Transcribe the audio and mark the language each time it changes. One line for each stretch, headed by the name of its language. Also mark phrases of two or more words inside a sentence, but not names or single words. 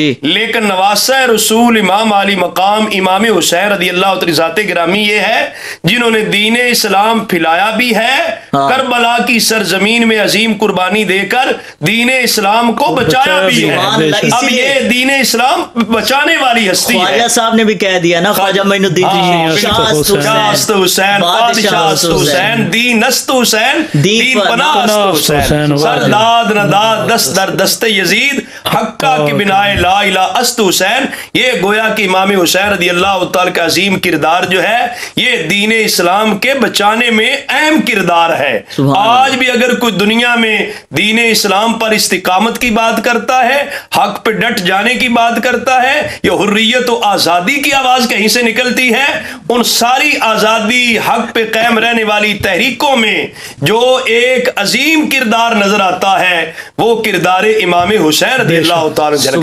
Urdu: لیکن نواسہ رسول امام علی مقام امام حسین
Arabic: رضی اللہ عنہ
Urdu: ذات گرامی یہ ہے جنہوں نے دین اسلام پھیلایا بھی ہے، کربلا کی سرزمین میں عظیم قربانی دے کر دین اسلام کو بچایا بھی ہے۔
Arabic: سبحان اللہ۔
Urdu: اب اسی لیے یہ دین اسلام بچانے والی ہستی ہے۔ خواجہ صاحب نے بھی کہہ دیا نا، خواجہ معین الدین
Persian: شاست حسین، بادشاہ است حسین، دین است حسین، دین پناہ است حسین، سرداد نداد دست در دست یزید، حقہ کی بنائے
Arabic: لا الہ
Persian: است حسین۔
Urdu: یہ گویا کہ امام حسین
Arabic: رضی اللہ تعالی
Urdu: کا عظیم کردار جو ہے یہ دین اسلام کے بچانے میں اہم کردار ہے۔ آج بھی اگر کوئی دنیا میں دین اسلام پر استقامت کی بات کرتا ہے، حق پہ ڈٹ جانے کی بات کرتا ہے، یا حریت و آزادی کی آواز کہیں سے نکلتی ہے، ان ساری آزادی حق پہ قائم رہنے والی تحریکوں میں جو ایک عظیم کردار نظر آتا ہے وہ کردار امام حسین
Arabic: رضی اللہ تعالی عنہ۔